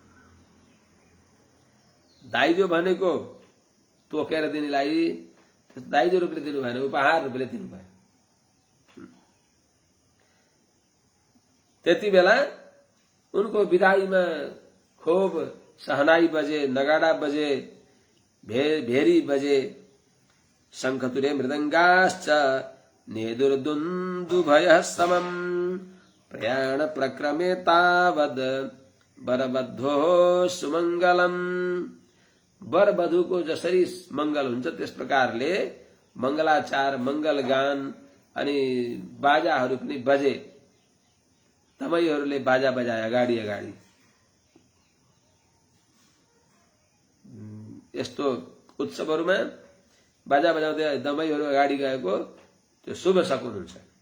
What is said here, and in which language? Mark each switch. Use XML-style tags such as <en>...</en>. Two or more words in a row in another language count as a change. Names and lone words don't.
<ne>दाइजो भनेको तोकेर दिनेलाई दाइजो रूपले दिनु भएन, उपहार रूपले दिनुभयो। त्यति बेला उनको विदाईमा खूब सहनाई बजे, नगाडा बजे, भेरी बजे,</ne> <sa>शंखतुरे मृदंगाश्च नेदुर्दुन्दुभयः समम् प्रयाण प्रक्रमे तावद वरबद्धो सुमंगलम।</sa> <ne>वर वधुको जसरी मंगल हुन्छ त्यस प्रकारले मंगलाचार, मंगल गान अनि बाजाहरू पनि बजे। दमैहरूले बाजा बजाए अगाडि अगाडि। यस्तो उत्सवहरूमा बाजा बजाउँदै दमैहरू अगाडि गएको त्यो शुभ शकुन हुन्छ।</ne>